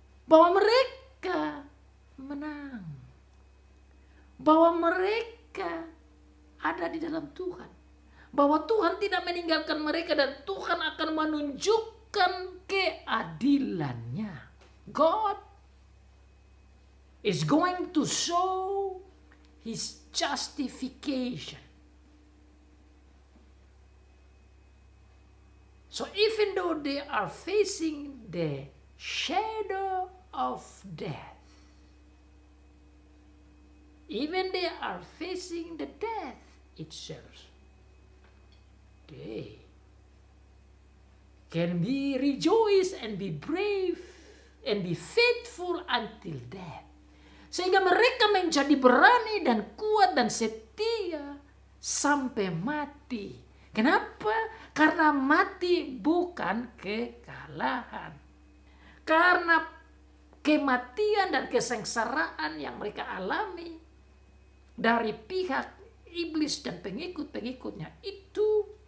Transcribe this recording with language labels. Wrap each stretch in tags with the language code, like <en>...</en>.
<id>bahwa mereka menang, bahwa mereka ada di dalam Tuhan, bahwa Tuhan tidak meninggalkan mereka dan Tuhan akan menunjukkan keadilannya.</id> <en>God is going to show his justification. So even though they are facing the shadow of death, even they are facing the death itself, they can be rejoice and be brave and be faithful until death.</en> <id>Sehingga mereka menjadi berani dan kuat dan setia sampai mati. Kenapa? Karena mati bukan kekalahan. Karena kematian dan kesengsaraan yang mereka alami dari pihak iblis dan pengikut-pengikutnya itu</id>